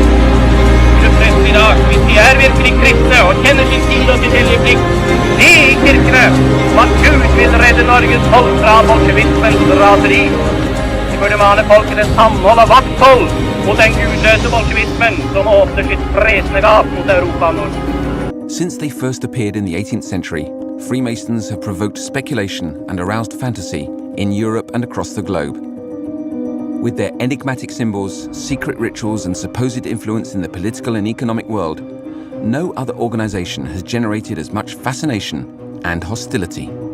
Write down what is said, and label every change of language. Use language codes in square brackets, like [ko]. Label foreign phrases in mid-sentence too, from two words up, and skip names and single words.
[no] Pressen i dag, hvis de er virkelig kristne og kjenner sin tid og sin hellige plikt, de i kirkene, om at Gud vil redde Norges folk fra bolsjevismens raseri. De burde mane folket til samhold og vakthold mot den gudløse bolsjevismen som åpner sitt fresende gap mot Europa og Norden. [en] Since they first appeared in the 18th century, Freemasons have provoked speculation and aroused fantasy in Europe and across the globe. With their enigmatic symbols, secret rituals, and supposed influence in the political and economic world, no other organization has generated as much fascination and hostility.